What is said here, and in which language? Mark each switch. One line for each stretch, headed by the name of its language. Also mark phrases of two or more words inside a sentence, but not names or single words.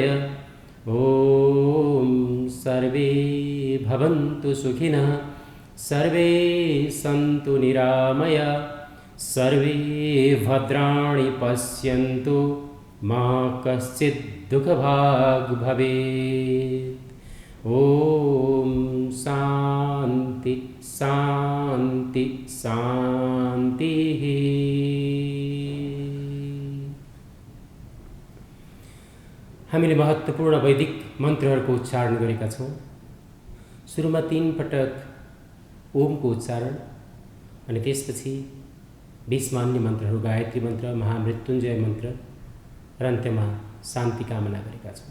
Sanskrit: ॐ सर्वे भवन्तु सुखिनः सर्वे सन्तु निरामया सर्वे भद्राणि पश्यन्तु मा कश्चित् दुःखभाग् भवेत्। ॐ शान्ति शान्ति शान्तिः।
Nepali: हामीले महत्त्वपूर्ण वैदिक मन्त्रहरूको उच्चारण गरेका छौँ। सुरुमा 3 पटक ओमको उच्चारण अनि त्यसपछि 20 मान्य मन्त्रहरू गायत्री मन्त्र, महामृत्युञ्जय मन्त्र र अन्त्यमा शान्ति कामना गरेका छौँ।